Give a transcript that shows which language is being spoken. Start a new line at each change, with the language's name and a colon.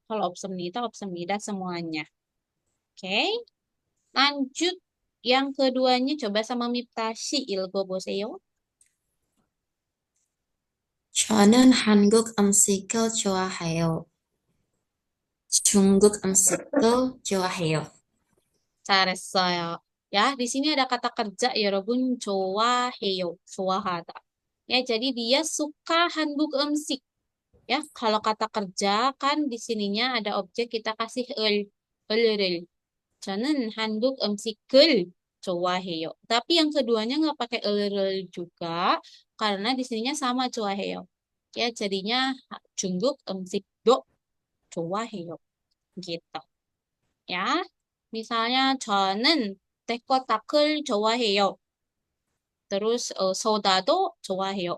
Indonesian: Kalau 없습니다 semuanya. Oke. Lanjut. Yang keduanya coba sama Miptashi 읽어보세요.
Korean: 저는 한국 음식을 좋아해요. 중국 음식도 좋아해요. 잘했어요.
Indonesian: Ya, di sini ada kata kerja ya, 여러분.
Korean: 좋아해요. 좋아하다.
Indonesian: Ya, jadi dia suka
Korean: 한국 음식.
Indonesian: Ya, kalau kata kerja kan di sininya ada objek kita kasih 을을.
Korean: 저는 한국 음식을 좋아해요.
Indonesian: Tapi yang keduanya nggak pakai 을을 juga karena di sininya sama 좋아해요. Ya, jadinya
Korean: 중국 음식도 좋아해요.
Indonesian: Gitu. Ya. Misalnya
Korean: 저는 데코타클 좋아해요.
Indonesian: Terus
Korean: 소다도 좋아해요.